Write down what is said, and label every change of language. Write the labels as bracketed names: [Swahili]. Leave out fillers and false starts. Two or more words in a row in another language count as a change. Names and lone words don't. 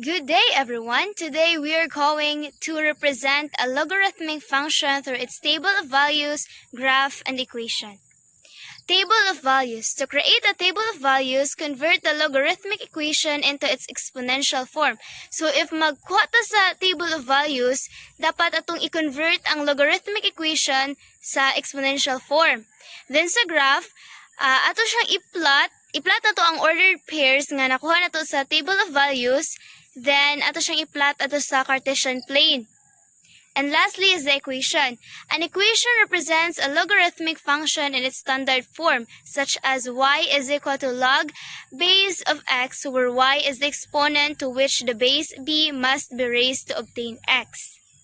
[English] day, everyone! Today we are going to represent a logarithmic function through its table of values, graph, and equation. Table of values. To create a table of values, convert the logarithmic equation into its exponential form. So if [Cebuano] magkuha ta sa [English] table of values, [Cebuano] dapat atong i-convert ang [English] logarithmic equation [Cebuano] sa [English] exponential form. [Cebuano] Then sa graph, ato siyang i-plot na to ang [English] ordered pairs [Cebuano] nga nakuha na to sa [English] table of values. [Cebuano] Then ato siyang i-plot ato sa [English] Cartesian plane. And lastly is the equation. An equation represents a logarithmic function in its standard form, such as y is equal to log base of x, where y is the exponent to which the base b must be raised to obtain x.